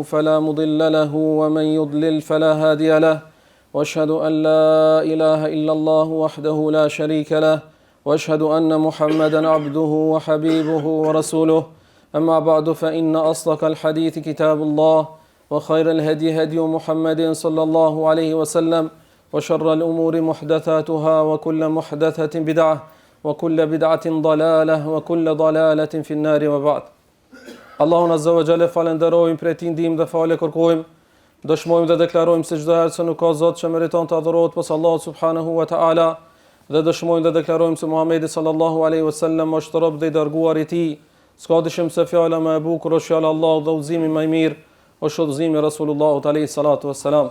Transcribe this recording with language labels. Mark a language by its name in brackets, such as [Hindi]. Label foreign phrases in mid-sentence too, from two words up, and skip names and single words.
[Arabic] فلا مضل له ومن يضلل فلا هادي له وأشهد أن لا إله إلا الله وحده لا شريك له وأشهد أن محمدا عبده وحبيبه ورسوله أما بعد فإن أصدق الحديث كتاب الله وخير الهدي هدي محمد صلى الله عليه وسلم وشر الأمور محدثاتها وكل محدثة بدعة وكل بدعة ضلالة وكل ضلالة في النار وبعد. [Albanian] Allahun [Arabic] عز وجل [Albanian] falenderojmë, prej tij ndihmë dhe falë kërkojmë, dëshmojmë dhe deklarojmë se çdo herë se nuk ka Zot që meriton të adhurohet pas Allahut [Arabic] سبحانه وتعالى, [Albanian] dhe dëshmojmë dhe deklarojmë se Muhamedi [Arabic] صلى الله عليه وسلم [Albanian] është rob dhe i dërguar i tij. S'ka dyshim se fjala më e bukur është fjala Allahut dhe udhëzimi më i mirë është udhëzimi i Rasulullahut [Arabic] عليه الصلاة والسلام.